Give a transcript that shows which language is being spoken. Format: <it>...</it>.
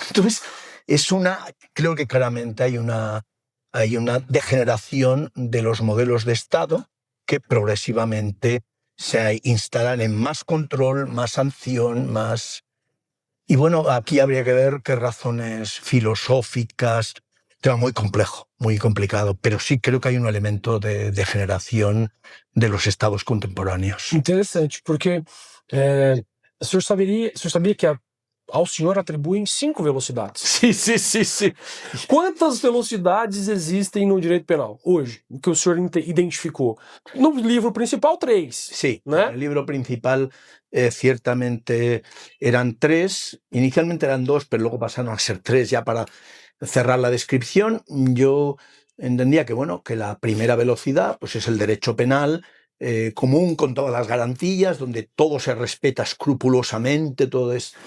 <es>Entonces, creo que claramente hay una degeneración de los modelos de Estado que progresivamente se instalan en más control, más sanción, más... Y bueno, aquí habría que ver qué razones filosóficas, tema muy complejo, muy complicado, pero sí creo que hay un elemento de degeneración de los estados contemporâneos.</es> <pt>Interessante, porque o senhor sabia que ao senhor atribuem 5 velocidades?</pt> <es>Sí.</es> <pt>Quantas velocidades existem no direito penal hoje, que o senhor identificou? No livro principal, 3.</pt> <es>Sí, ¿no? en el libro principal ciertamente eran 3, inicialmente eran 2, pero luego pasaron a ser 3 ya para cerrar la descripción. Yo entendía que, bueno, que la primera velocidad pues es el derecho penal común con todas las garantías, donde todo se respeta escrupulosamente, todo es...</es>